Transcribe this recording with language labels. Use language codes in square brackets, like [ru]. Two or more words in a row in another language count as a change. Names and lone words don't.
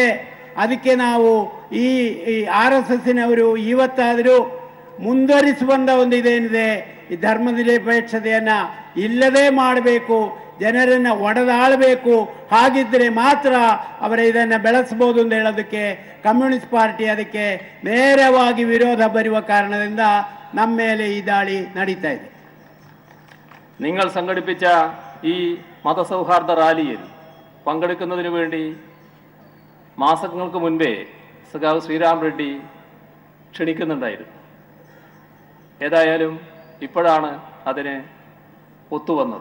[kn] ಅದಕ್ಕೆ ನಾವು ಈ RSSನವರು ಇವತ್ತಾದರೂ ಮುಂದುವರಿಸುವಂಥ ಒಂದು ಇದೇನಿದೆ, ಈ ಧರ್ಮನಿರಪೇಕ್ಷತೆಯನ್ನು ಇಲ್ಲದೇ ಮಾಡಬೇಕು, ಜನರನ್ನು ಒಡೆದಾಳಬೇಕು. ಹಾಗಿದ್ದರೆ ಮಾತ್ರ ಅವರ ಇದನ್ನು ಬೆಳೆಸ್ಬೋದು ಅಂತ ಹೇಳೋದಕ್ಕೆ ಕಮ್ಯುನಿಸ್ಟ್ ಪಾರ್ಟಿ ಅದಕ್ಕೆ ನೇರವಾಗಿ ವಿರೋಧ ಬರುವ ಕಾರಣದಿಂದ ನಮ್ಮ ಮೇಲೆ ಈ ದಾಳಿ ನಡೀತಾ ಇದೆ. [ml] നിങ്ങൾ സംഘടിപ്പിച്ച ഈ മതസൗഹാർദ്ദ റാലിയിൽ പങ്കെടുക്കുന്നതിന് വേണ്ടി മാസങ്ങൾക്ക് മുൻപേ സഖാവ് ശ്രീരാം റെഡ്ഡി ക്ഷണിക്കുന്നുണ്ടായിരുന്നു. ഏതായാലും ഇപ്പോഴാണ് അതിന് ഒത്തുവന്നത്.